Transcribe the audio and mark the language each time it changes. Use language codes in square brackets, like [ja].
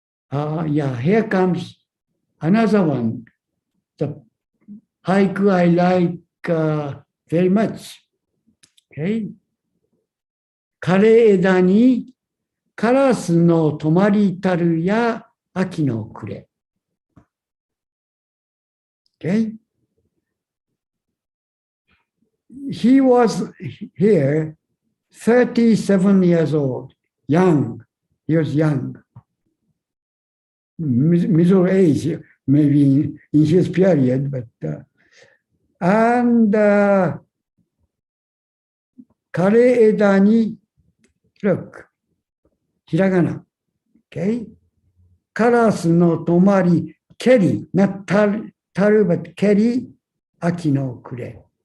[en] Yeah, here comes another one. The haiku I like very much. Okay. [ja] 枯れ枝にカラスの止まりたるや秋の暮れ。 [en] Okay. He was here 37 years old, young. He was young. Middle age, maybe in his period, but and [ja] 枯れ枝に [en] look, ひらがな okay? [ja] カラスの止まり、ケリ、not たる、but ケリ、秋の暮れ。